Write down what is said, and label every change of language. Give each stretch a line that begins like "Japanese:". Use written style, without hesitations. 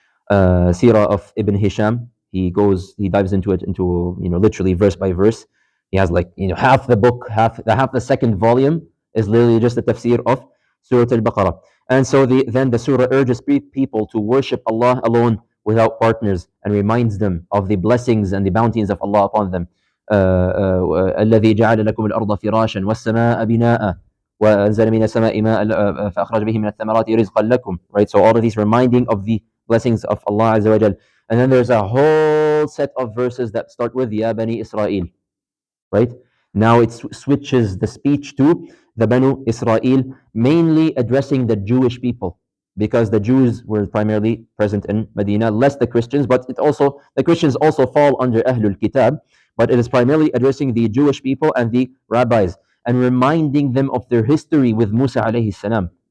English: Seerah of Ibn Hisham. He dives into it, into literally verse by verse. He has like half the book, half the second volume is literally just the tafsir of Surah Al-Baqarah. And so then the surah urges people to worship Allah alone without partners, and reminds them of the blessings and the bounties of Allah upon them.
Arabic: الذي جعل لكم الأرض فراشا والسماء بناء وأنزل من السماء ماء فأخرج به من الثمرات رزقا لكم.
English: Right, so all of these reminding of the blessings of Allah Azza wa Jal. And then there's a whole set of verses that start with Ya Bani Israel. Right? Now it switches the speech to the Banu Israel, mainly addressing the Jewish people, because the Jews were primarily present in Medina, less the Christians, but the Christians also fall under Ahlul Kitab, but it is primarily addressing the Jewish people and the rabbis, and reminding them of their history with Musa alayhi salam.